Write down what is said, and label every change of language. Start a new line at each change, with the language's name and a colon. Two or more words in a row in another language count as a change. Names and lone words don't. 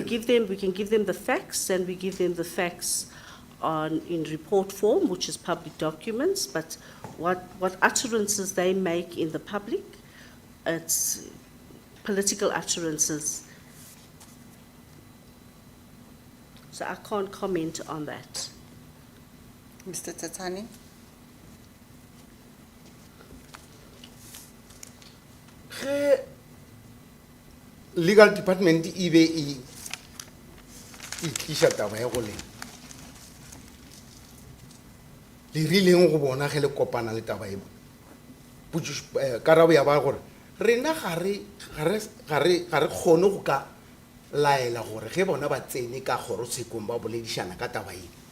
English: give them the facts, and we give them the facts in report form, which is public documents, but what utterances they make in the public, it's political utterances. So I can't comment on that. Mr. Tatani?
Northern Sotho: Ge
English: legal department
Northern Sotho: e be e tliša taba ya go lena le rileng go bona ge le kopana le taba e karabo ya ba gore rena ga re kgone go ka laela gore ge bona ba tsene ka kgorotshekong ba boledišana ka taba e